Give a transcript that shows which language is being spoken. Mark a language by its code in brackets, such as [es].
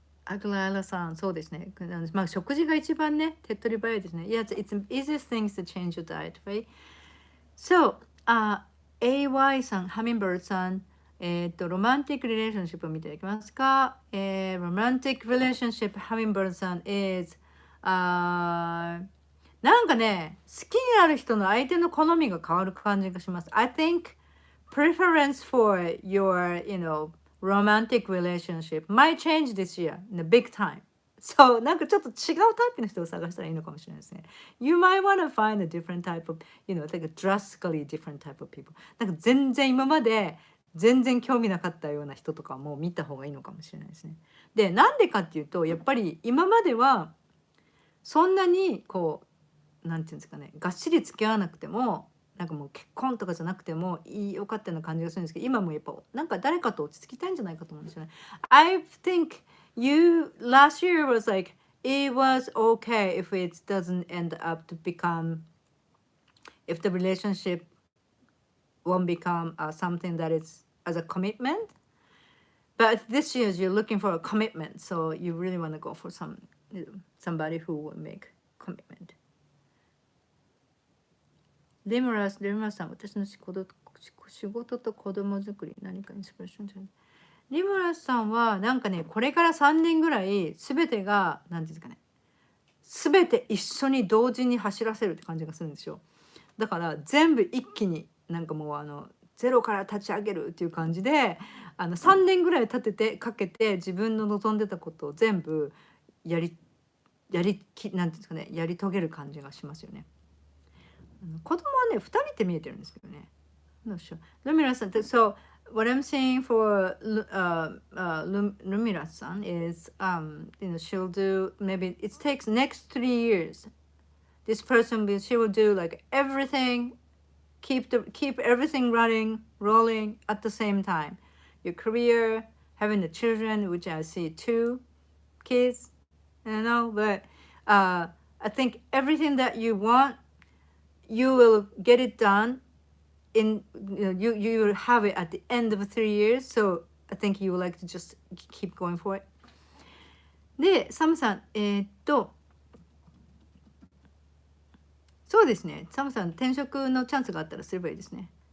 [ja] アグラーラさん、そうですね。まあ、食事が一番ね、手っ取り早いですね。 [en] Yeah, it's the easiest things to change your diet, right? [ja] So, AY さん、ハミンバードさん、ロマンティック・リレーションシップを見ていただけますか？ロマンティック・リレーションシップ、ハミンバードさん is、なんかね、好きになる人の相手の好みが変わる感じがします。 [en] I think preference for your, romantic relationship might change this year in a big time. [ja] So なんかちょっと違うタイプの人を探したらいいのかもしれないですね。 [en] You might want to find a different type of, like a drastically different type of people. [ja] なんか全然今まで全然興味なかったような人とかも見た方がいいのかもしれないですね。で、なんでかっていうと、やっぱり今まではそんなにこう、なんていうんですかね、がっしり付き合わなくても、なんかもう結婚とかじゃなくてもよかったような感じがするんですけど、今もやっぱなんか誰かと落ち着きたいんじゃないかと思うんですよね。 [en] I think you last year was like it was okay if it doesn't end up to become, if the relationship won't become something that is as a commitment. But this year you're looking for a commitment, so you really want to go for somebody who will make commitment. [ja] レムラさん、私の仕事と子供作り、何かインスピレーションじゃない。リムラさんは、なんかね、これから3年ぐらい、すべてが、なんていうんですかね、すべて一緒に同時に走らせるって感じがするんですよ。だから、全部一気に、なんかもう、ゼロから立ち上げるっていう感じで、3年ぐらいかけて、自分の望んでたことを全部なんていうんですかね、やり遂げる感じがしますよね。子供はね、2人って見えてるんですけどね。 [en] ルミラさん、so what I'm saying for Lumira san is, she'll do, maybe it takes next 3 years. This person she will do like everything, keep everything rolling at the same time. Your career, having the children, which I see 2 kids, but I think everything that you want, you will get it done in, you will have it at the end of 3 years. So I think you would like to just keep going for it. [ja] で、サムさん、そうですね。サムさん、転職のチャンスがあったらすればいいですね。